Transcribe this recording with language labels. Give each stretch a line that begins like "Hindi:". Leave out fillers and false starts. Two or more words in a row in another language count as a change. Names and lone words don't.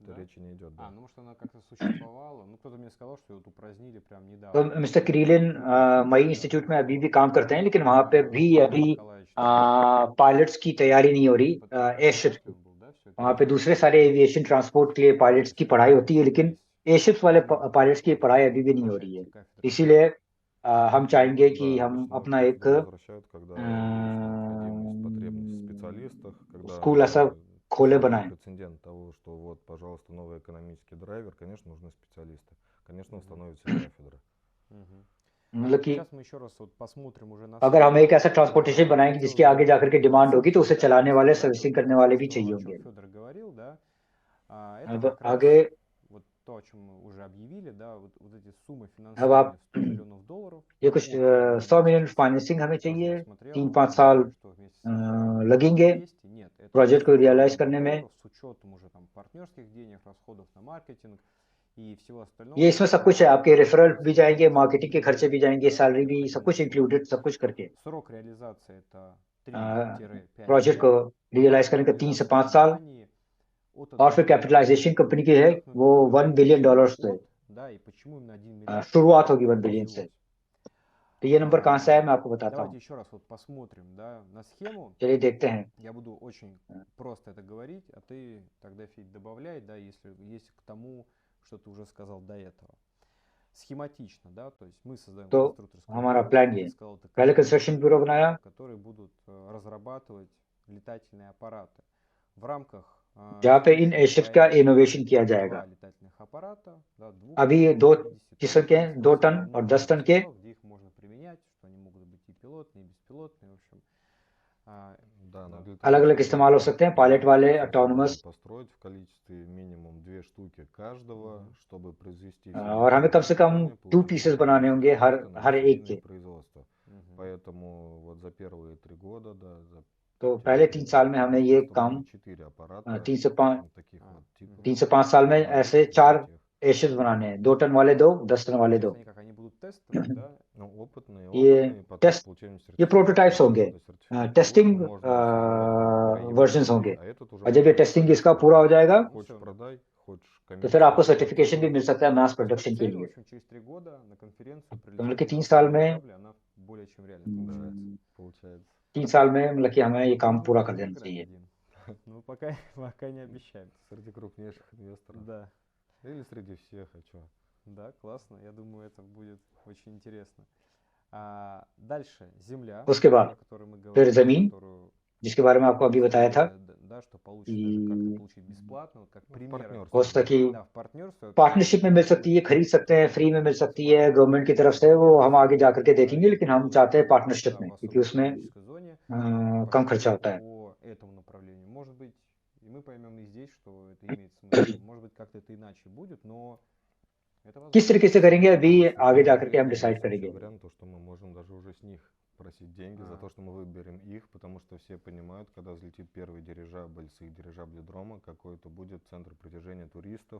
Russian: Да? речи не идет, да. Ну может она как-то существовала. Ну кто-то мне сказал, что ее вот упразднили прям
Hindi: तो
Russian: недавно.
Hindi: मिस्टर क्रीलिन मई इंस्टीट्यूट में अभी भी काम करते हैं, लेकिन वहां पे भी अभी पायलट्स की तैयारी नहीं हो रही एयरशिप की।
Russian: Он был, да, все это
Hindi: वहां पे
Russian: время?
Hindi: दूसरे सारे
English: aviation transport
Hindi: के लिए पायलट्स की पढ़ाई होती है, लेकिन एयरशिप्स वाले पायलट्स की पढ़ाई अभी भी नहीं हो रही है। इसीलिए हम चाहेंगे कि
Russian: Да,
Hindi: हम
Russian: обычно
Hindi: अपना एक
Russian: кафедру возвращают, когда есть необходимость, потребность в специалистах, когда
Hindi: स्कूल ऐसा खोले
Russian: создают
Hindi: बनाए।
Russian: прецедент того, что вот, пожалуйста, новый экономический драйвер, конечно, нужны специалисты. Конечно, становится кафедра.
Hindi: मतलब कि
Russian: Сейчас мы еще раз вот посмотрим уже на
Hindi: अगर हम
Russian: схему.
Hindi: एक ऐसा ट्रांसपोर्टेशन बनाएंगे जिसके आगे जाकर के डिमांड होगी, तो उसे चलाने वाले, सर्विसिंग करने वाले भी चाहिए होंगे।
Russian: Федор говорил, да, это
Hindi: अब
Russian: как раз
Hindi: आगे
Russian: вот то, о чем мы уже объявили, да, вот эти суммы
Hindi: अब
Russian: финансирования
Hindi: आप
Russian: 100 миллионов долларов.
Hindi: ये
Russian: Это
Hindi: कुछ
Russian: общая доля
Hindi: 100 मिलियन
Russian: инвестиций.
Hindi: फाइनेंसिंग हमें
Russian: Тоже
Hindi: चाहिए,
Russian: я смотрел,
Hindi: 3-5
Russian: они
Hindi: साल
Russian: говорят, что вместе с Израилем
Hindi: लगेंगे
Russian: 200. Нет, это
Hindi: प्रोजेक्ट को
Russian: 100
Hindi: रियलाइज
Russian: миллионов
Hindi: करने में।
Russian: долларов с учетом уже там партнерских денег, расходов на маркетинг и всего остального.
Hindi: ये इसमें सब कुछ है, आपके रेफरल भी जाएंगे, मार्केटिंग के खर्चे भी जाएंगे, सैलरी भी, सब कुछ इंक्लूडेड, सब कुछ करके
Russian: Срок реализации это 3-5
Hindi: प्रोजेक्ट को
Russian: лет.
Hindi: रियलाइज करने का 3 से 5 साल।
Russian: Компании от
Hindi: और फिर
Russian: 1
English: capitalization company
Hindi: की है वो $1 बिलियन से,
Russian: да, и почему именно 1 миллиард?
Hindi: शुरुआत होगी 1 बिलियन से। तो ये नंबर कहाँ से आया मैं आपको बताता
Russian: Давайте
Hindi: हूँ।
Russian: еще раз вот посмотрим, да, на схему.
Hindi: चलिए देखते हैं।
Russian: Я буду очень просто это говорить, а ты тогда, Федь, добавляй, да, если есть к тому, что ты уже сказал до этого. Схематично, да, то есть мы создаем
Hindi: तो
Russian: конструкторское
Hindi: हमारा
Russian: бюро,
Hindi: प्लान
Russian: ты
Hindi: ये,
Russian: сказал, это
Hindi: पहले
Russian: компании,
English: construction bureau
Hindi: बनाया,
Russian: которые будут разрабатывать летательные аппараты в рамках
Hindi: जहाँ पे इन
Russian: текущего
Hindi: एयरशिप्स का
Russian: проекта
Hindi: इनोवेशन किया
Russian: два
Hindi: जाएगा।
Russian: летательных аппарата, да,
Hindi: अभी ये 2 किस्म के हैं, 2 टन और 10 टन के।
Russian: где их можно применять, что они могут быть и пилотные, и беспилотные, в общем. Да, но для того,
Hindi: अलग-अलग
Russian: чтобы
Hindi: इस्तेमाल हो सकते हैं, पायलट वाले, ऑटोनोमस।
Russian: построить в количестве минимум 2 штуки каждого, чтобы произвести
Hindi: और हमें कम से कम 2 पीसेस बनाने होंगे हर एक के।
Russian: производства. Поэтому вот за первые 3 года, да, за
Hindi: तो पहले 3 साल में हमें ये काम
Russian: 4 аппарата
Hindi: 3 से 5
Russian: таких вот типов.
Hindi: 3 से 5 साल में ऐसे 4 एयरशिप्स बनाने हैं, 2 टन वाले 2, 10 टन वाले 2।
Russian: Они будут тестовые, да? Ну, опытные,
Hindi: ये
Russian: потом
Hindi: टेस्ट,
Russian: получаем
Hindi: ये
Russian: сертификат.
Hindi: प्रोटोटाइप्स होंगे, टेस्टिंग
Russian: Можно создавать внутри
Hindi: वर्जन्स
Russian: Европы,
Hindi: होंगे।
Russian: а этот уже
Hindi: और जब ये
Russian: можно
Hindi: टेस्टिंग
Russian: продать
Hindi: इसका
Russian: за
Hindi: पूरा हो
Russian: рубеж.
Hindi: जाएगा,
Russian: Хочешь продай, хочешь
Hindi: तो फिर आपको
Russian: коммерчески
Hindi: सर्टिफिकेशन भी मिल सकता है
English: mass production
Hindi: के
Russian: Цель, в
Hindi: लिए।
Russian: общем, через 3 года на конференцию
Hindi: तो मतलब
Russian: прилететь
Hindi: कि
Russian: на
Hindi: 3
Russian: нашем
Hindi: साल में
Russian: дирижабле, она более чем реально получается.
Hindi: 3 साल में मतलब कि हमें ये काम पूरा कर देना
Russian: Выиграть
Hindi: चाहिए।
Russian: один. Ну, пока не обещаем. Среди крупнейших инвесторов. Да, Или среди всех, а что? да, классно. Я думаю, это будет очень интересно. Дальше земля,
Hindi: उसके बाद
Russian: о которой мы
Hindi: फिर
Russian: говорили,
Hindi: जमीन,
Russian: которую
Hindi: जिसके बारे में आपको अभी बताया था,
Russian: да, что получится даже как-то получить бесплатно, вот как Ну, в пример. партнерстве.
Hindi: हो सकता कि
Russian: Да, в партнерстве.
Hindi: पार्टनरशिप में मिल सकती है, खरीद सकते हैं, फ्री में मिल सकती है गवर्नमेंट की तरफ से, वो हम आगे जाकर के देखेंगे, लेकिन हम चाहते हैं पार्टनरशिप में, क्योंकि उसमें कम खर्चा होता है।
Russian: По этому направлению. Может быть, и мы поймем и здесь, что это имеет смысл. Может быть, как-то это иначе будет, но это возможно.
Hindi: किस तरीके से करेंगे अभी आगे जाकर के हम
Russian: Есть
Hindi: डिसाइड
Russian: вообще
Hindi: करेंगे।
Russian: вариант, то, что мы можем даже уже с них просить деньги за то, что мы выберем их, потому что все понимают, когда взлетит первый дирижабль с их дирижабледрома, какой это будет центр притяжения туристов,